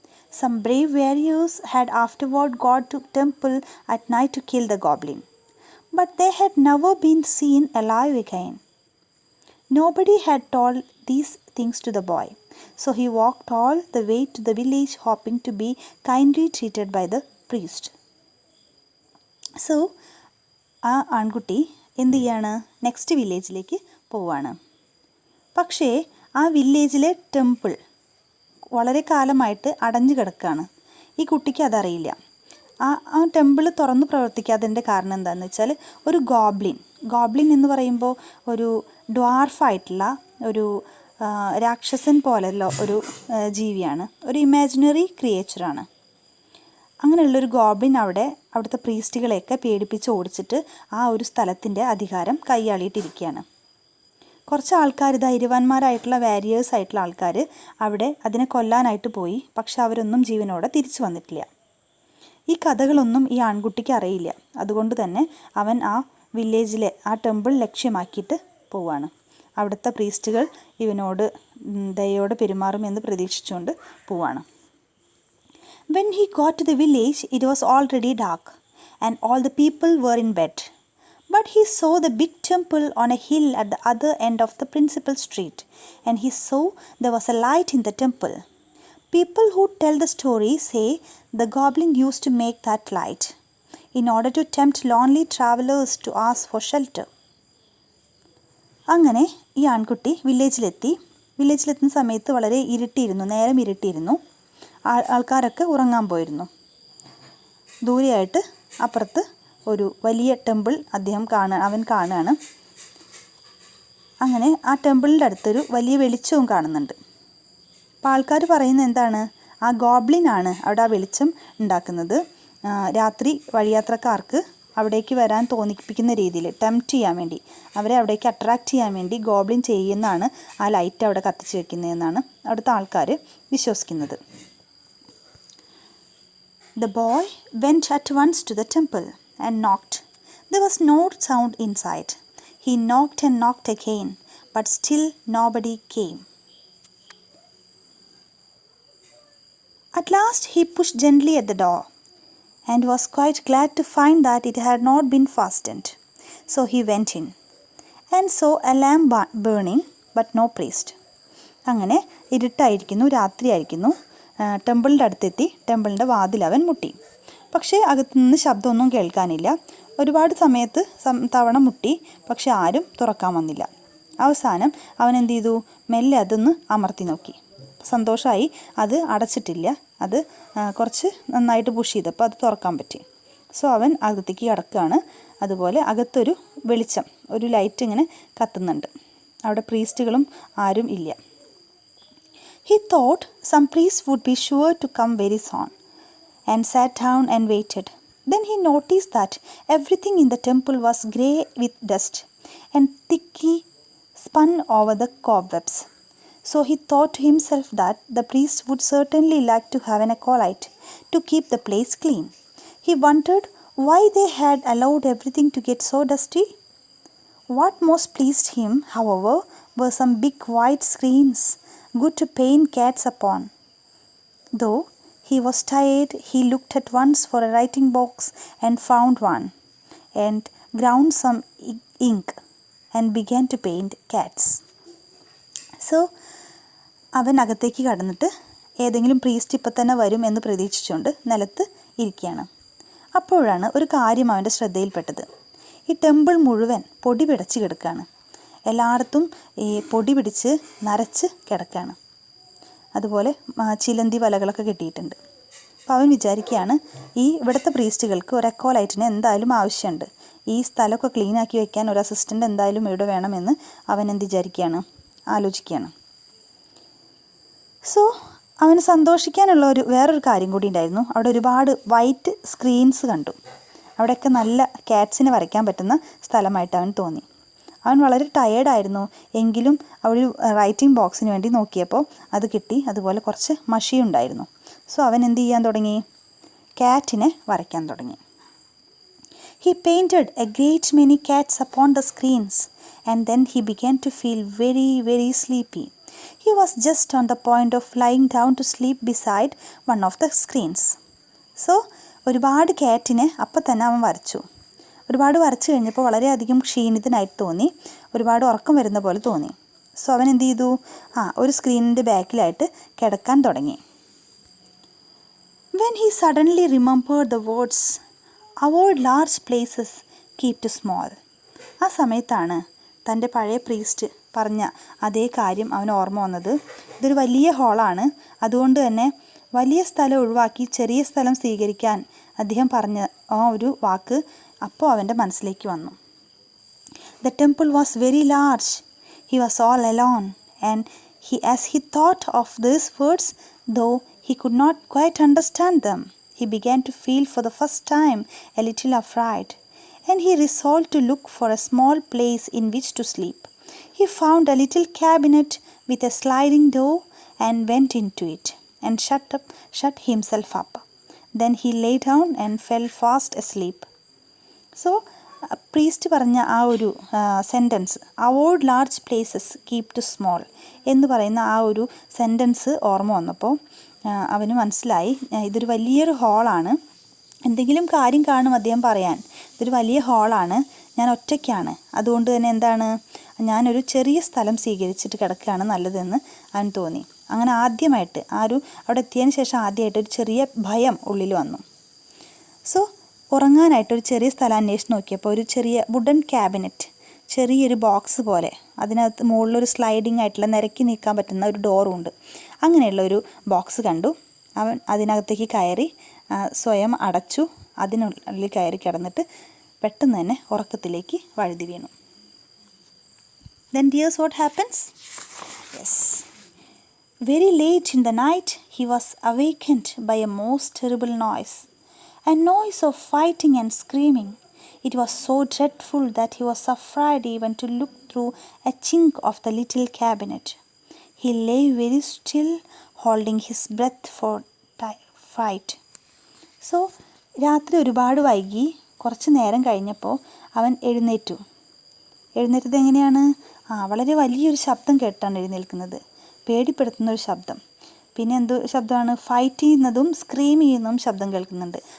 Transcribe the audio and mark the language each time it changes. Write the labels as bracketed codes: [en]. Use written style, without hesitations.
[en] Some brave warriors had afterward gone to temple at night to kill the goblin, but they had never been seen alive again. Nobody had told these things to the boy, so he walked all the way to the village hoping to be kindly treated by the priest. [ml] So, ആ ആൺകുട്ടി എന്ത് ചെയ്യാണ്, next വില്ലേജിലേക്ക് പോവാണ്. പക്ഷേ ആ വില്ലേജിലെ temple വളരെ കാലമായിട്ട് അടഞ്ഞു കിടക്കുകയാണ്. ഈ കുട്ടിക്ക് അതറിയില്ല. ആ ടെമ്പിൾ തുറന്ന് പ്രവർത്തിക്കാത്തതിൻ്റെ കാരണം എന്താണെന്ന് വെച്ചാൽ ഒരു ഗോബ്ലിൻ എന്ന് പറയുമ്പോൾ ഒരു ഡ്വാർഫായിട്ടുള്ള ഒരു രാക്ഷസൻ പോലെയുള്ള ഒരു ജീവിയാണ്, ഒരു ഇമാജിനറി ക്രിയേച്ചറാണ്. അങ്ങനെയുള്ളൊരു ഗോബ്ലിൻ അവിടുത്തെ പ്രീസ്റ്റുകളെയൊക്കെ പേടിപ്പിച്ച് ഓടിച്ചിട്ട് ആ ഒരു സ്ഥലത്തിൻ്റെ അധികാരം കൈയാളിയിട്ടിരിക്കുകയാണ്. കുറച്ച് ആൾക്കാർ, ധൈര്യവാന്മാരായിട്ടുള്ള വാരിയേഴ്സ് ആയിട്ടുള്ള ആൾക്കാർ അവിടെ അതിനെ കൊല്ലാനായിട്ട് പോയി. പക്ഷെ അവരൊന്നും ജീവനോടെ തിരിച്ചു വന്നിട്ടില്ല. ഈ കഥകളൊന്നും ഈ ആൺകുട്ടിക്ക് അറിയില്ല. അതുകൊണ്ട് തന്നെ അവൻ ആ വില്ലേജിലെ ആ ടെമ്പിൾ ലക്ഷ്യമാക്കിയിട്ട് പോവാണ്. അവിടുത്തെ പ്രീസ്റ്റുകൾ ഇവനോട് ദയോടെ പെരുമാറുമെന്ന് പ്രതീക്ഷിച്ചുകൊണ്ട് പോവാണ്. [en] When he got to the village, it was already dark, and all the people were in bed. But he saw the big temple on a hill at the other end of the principal street, and he saw there was a light in the temple. People who tell the story say the goblin used to make that light in order to tempt lonely travelers to ask for shelter. [ml] അങ്ങനെ ഈ ആൺകുട്ടി വില്ലേജിലെത്തുന്ന സമയത്ത് വളരെ നേരം ഇരുട്ടിയിരുന്നു. ആൾക്കാരൊക്കെ ഉറങ്ങാൻ പോയിരുന്നു. ദൂരെയായിട്ട് അപ്പുറത്ത് ഒരു വലിയ ടെമ്പിൾ അവൻ കാണുകയാണ്. അങ്ങനെ ആ ടെമ്പിളിൻ്റെ അടുത്തൊരു വലിയ വെളിച്ചവും കാണുന്നുണ്ട്. അപ്പോൾ ആൾക്കാർ പറയുന്നത് എന്താണ്, ആ ഗോബ്ലിനാണ് അവിടെ ആ വെളിച്ചം ഉണ്ടാക്കുന്നത്. രാത്രി വഴിയാത്രക്കാർക്ക് അവിടേക്ക് വരാൻ തോന്നിപ്പിക്കുന്ന രീതിയിൽ ടെംപ്റ്റ് ചെയ്യാൻ വേണ്ടി, അവരെ അവിടേക്ക് അട്രാക്റ്റ് ചെയ്യാൻ വേണ്ടി ഗോബ്ലിൻ ചെയ്യുന്നതാണ് ആ ലൈറ്റ് അവിടെ കത്തിച്ച് വെക്കുന്നതെന്നാണ് അവിടുത്തെ ആൾക്കാർ വിശ്വസിക്കുന്നത്. [en] The boy went at once to the temple and knocked. There was no sound inside. He knocked and knocked again, but still nobody came. At last he pushed gently at the door and was quite glad to find that it had not been fastened. So he went in and saw a lamp burning, but no priest. [ml] അങ്ങനെ ഇരുട്ടായിരിക്കുന്നു, രാത്രിയായിരിക്കുന്നു. ടെമ്പിളിൻ്റെ അടുത്തെത്തി ടെമ്പിളിൻ്റെ വാതിൽ അവൻ മുട്ടി. പക്ഷേ അകത്തുനിന്ന് ശബ്ദമൊന്നും കേൾക്കാനില്ല. ഒരുപാട് തവണ മുട്ടി, പക്ഷെ ആരും തുറക്കാൻ വന്നില്ല. അവസാനം അവൻ എന്ത് ചെയ്തു, മെല്ലെ അതൊന്ന് അമർത്തി നോക്കി. സന്തോഷമായി, അത് അടച്ചിട്ടില്ല. അത് കുറച്ച് നന്നായിട്ട് പുഷ് ചെയ്തപ്പോൾ അത് തുറക്കാൻ പറ്റി. സോ അവൻ അകത്തേക്ക് കിടക്കുകയാണ്. അതുപോലെ അകത്തൊരു വെളിച്ചം, ഒരു ലൈറ്റ് ഇങ്ങനെ കത്തുന്നുണ്ട്. അവിടെ പ്രീസ്റ്റുകളും ആരും ഇല്ല. [en] He thought some priest would be sure to come very soon, and sat down and waited. Then he noticed that everything in the temple was grey with dust and thickly spun over the cobwebs. So he thought to himself that the priest would certainly like to have an acolyte to keep the place clean. He wondered why they had allowed everything to get so dusty. What most pleased him, however, were some big white screens, good to paint cats upon. Though he was tired, he looked at once for a writing box and found one, and ground some ink and began to paint cats. [ml] So അവൻ അകത്തേക്ക് കടന്നിട്ട് ഏതെങ്കിലും priest ഇപ്പം തന്നെ വരും എന്ന് പ്രതീക്ഷിച്ചുകൊണ്ട് നിലത്ത് ഇരിക്കുകയാണ്. അപ്പോഴാണ് ഒരു കാര്യം അവൻ്റെ ശ്രദ്ധയിൽപ്പെട്ടത്. ഈ ടെമ്പിൾ മുഴുവൻ പൊടി പിടച്ച് കിടക്കുകയാണ്. എല്ലായിടത്തും ഈ പൊടി പിടിച്ച് നരച്ച് കിടക്കുകയാണ്. അതുപോലെ ചിലന്തി വലകളൊക്കെ കെട്ടിയിട്ടുണ്ട്. അപ്പോൾ അവൻ വിചാരിക്കുകയാണ്, ഇവിടുത്തെ പ്രീസ്റ്റുകൾക്ക് ഒരു അക്കോലൈറ്റിന് എന്തായാലും ആവശ്യമുണ്ട്. ഈ സ്ഥലമൊക്കെ ക്ലീനാക്കി വെക്കാൻ ഒരു അസിസ്റ്റൻ്റ് എന്തായാലും ഇവിടെ വേണമെന്ന് അവൻ എന്ത് വിചാരിക്കുകയാണ്, ആലോചിക്കുകയാണ്. സോ അവന് സന്തോഷിക്കാനുള്ള വേറൊരു കാര്യം കൂടി ഉണ്ടായിരുന്നു. അവിടെ ഒരുപാട് വൈറ്റ് സ്ക്രീൻസ് കണ്ടു. അവിടെയൊക്കെ നല്ല ക്യാറ്റ്സിനെ വരയ്ക്കാൻ പറ്റുന്ന സ്ഥലമായിട്ട് അവൻ തോന്നി. അവൻ വളരെ ടയേർഡായിരുന്നു. എങ്കിലും ഒരു റൈറ്റിംഗ് ബോക്സിന് വേണ്ടി നോക്കിയപ്പോൾ അത് കിട്ടി. അതുപോലെ കുറച്ച് മഷിയുണ്ടായിരുന്നു. സോ അവൻ എന്ത് ചെയ്യാൻ തുടങ്ങി, ക്യാറ്റിനെ വരയ്ക്കാൻ തുടങ്ങി. [en] He painted a great many cats upon the screens and then he began to feel very, very sleepy. He was just on the point of lying down to sleep beside one of the screens. [ml] So ഒരുപാട് ക്യാറ്റിനെ അപ്പം തന്നെ അവൻ വരച്ചു. ഒരുപാട് വരച്ചു കഴിഞ്ഞപ്പോൾ വളരെയധികം ക്ഷീണിതനായിട്ട് തോന്നി. ഒരുപാട് ഉറക്കം വരുന്ന പോലെ തോന്നി. സോ അവൻ എന്ത് ചെയ്തു, ഒരു സ്ക്രീനിൻ്റെ ബാക്കിലായിട്ട് കിടക്കാൻ തുടങ്ങി. [en] When he suddenly remembered the words, avoid large places, keep to small. [ml] ആ സമയത്താണ് തൻ്റെ പഴയ പ്രീസ്റ്റ് പറഞ്ഞ അതേ കാര്യം അവന് ഓർമ്മ വന്നത്. ഇതൊരു വലിയ ഹാളാണ്, അതുകൊണ്ട് തന്നെ വലിയ സ്ഥലം ഒഴിവാക്കി ചെറിയ സ്ഥലം സ്വീകരിക്കാൻ അദ്ദേഹം പറഞ്ഞ ആ ഒരു വാക്ക് അപ്പോൾ അവൻ്റെ മനസ്സിലേക്ക് വന്നു. [en] The temple was very large. He was all alone and as he thought of these words, though he could not quite understand them, he began to feel for the first time a little afraid, and he resolved to look for a small place in which to sleep. He found a little cabinet with a sliding door and went into it and shut himself up. Then he lay down and fell fast asleep. [ml] So priest പറഞ്ഞ ആ ഒരു sentence, [en] avoid large places keep to small [ml] എന്ന് പറയുന്ന ആ ഒരു sentence ഓർമ്മ വന്നപ്പോൾ അവന് മനസ്സിലായി ഇതൊരു വലിയൊരു ഹാളാണ്. എന്തെങ്കിലും കാര്യം കാണും അദ്ദേഹം പറയാൻ. ഇതൊരു വലിയ ഹാളാണ്, ഞാൻ ഒറ്റയ്ക്കാണ്, അതുകൊണ്ട് തന്നെ എന്താണ്, ഞാനൊരു ചെറിയ സ്ഥലം സ്വീകരിച്ചിട്ട് കിടക്കുകയാണ് നല്ലതെന്ന് അവന് തോന്നി. അങ്ങനെ ആദ്യമായിട്ട് അവിടെ എത്തിയതിന് ശേഷം ആദ്യമായിട്ട് ഒരു ചെറിയ ഭയം ഉള്ളിൽ വന്നു. സോ ഉറങ്ങാനായിട്ടൊരു ചെറിയ സ്ഥലം അന്വേഷിച്ച് നോക്കിയപ്പോൾ ഒരു ചെറിയ വുഡൻ ക്യാബിനറ്റ്, ചെറിയൊരു ബോക്സ് പോലെ, അതിനകത്ത് മുകളിലൊരു സ്ലൈഡിങ് ആയിട്ടുള്ള നിരക്കി നീക്കാൻ പറ്റുന്ന ഒരു ഡോറും ഉണ്ട്. അങ്ങനെയുള്ള ഒരു ബോക്സ് കണ്ടു. അവൻ അതിനകത്തേക്ക് കയറി സ്വയം അടച്ചു. അതിനുള്ളിൽ കയറി കിടന്നിട്ട് പെട്ടെന്ന് തന്നെ ഉറക്കത്തിലേക്ക് വഴുതി വീണു. [en] Then dears, what happens? Yes. Very late in the night he was awakened by a most terrible noise. A noise of fighting and screaming. It was so dreadful that he was afraid even to look through a chink of the little cabinet. He lay very still, holding his breath for fright. [ml] So, രാത്രി ഒരുപാട് വൈകി. കുറച്ച് നേരം കഴിഞ്ഞപ്പോൾ അവൻ എഴുന്നേറ്റത് എങ്ങനെയാണ്, വളരെ വലിയൊരു ശബ്ദം കേട്ടാണ് എഴുന്നേൽക്കുന്നത്. പേടിപ്പെടുത്തുന്നൊരു ശബ്ദം. പിന്നെ എന്ത് ശബ്ദമാണ്, ഫൈറ്റ് ചെയ്യുന്നതും സ്ക്രീം ചെയ്യുന്നതും ശബ്ദം കേൾക്കുന്നുണ്ട്.